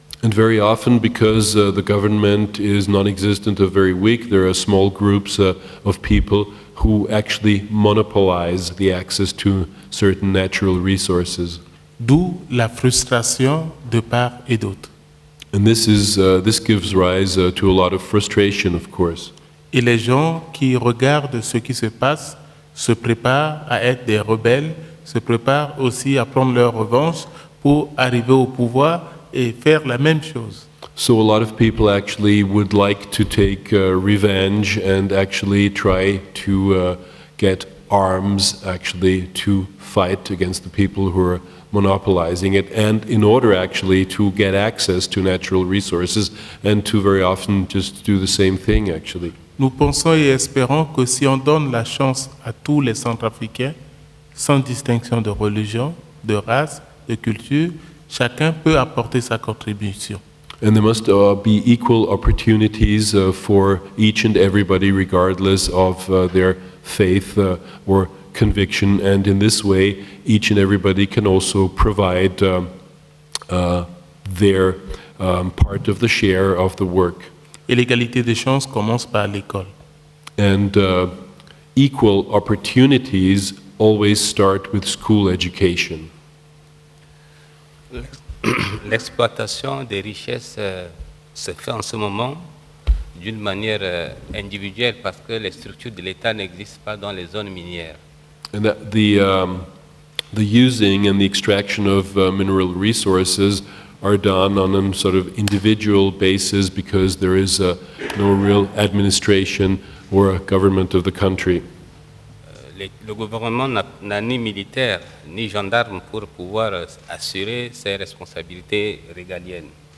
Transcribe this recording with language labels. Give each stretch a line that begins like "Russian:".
English: And very often, because the government is non-existent or very weak, there are small groups of people who actually monopolize the access to certain natural resources.
French: D'où la frustration de part et d'autre.
English: And this gives rise to a lot of frustration, of course.
French: Et les gens qui regardent ce qui se passe se préparent à être des rebelles, se préparent aussi à prendre leur revanche pour arriver au pouvoir et faire la même chose.
English: So a lot of people actually would like to take revenge and actually try to get arms actually to fight against the people who are monopolizing it, and in order actually to get access to natural resources and to very often just do the same thing actually.
French: Nous pensons et espérons que si on donne la chance à tous les Centrafricains, sans distinction de religion, de race, de culture, chacun peut apporter sa contribution.
English: And there must be equal opportunities for each and everybody, regardless of their faith or conviction, and in this way each and everybody can also provide their part of the share of the work.
French: Et l'égalité des chances commence par l'école.
English: And equal opportunities always start with school education.
French: L'exploitation des richesses se fait en ce moment d'une manière individuelle parce que les structures de l'État n'existent pas dans les zones minières.
English: And that the using and the extraction of mineral resources are done on a sort of individual basis because there is no real administration or a government of the country.
French: Le gouvernement n'a ni militaire ni gendarme pour pouvoir assurer ses responsabilités régaliennes.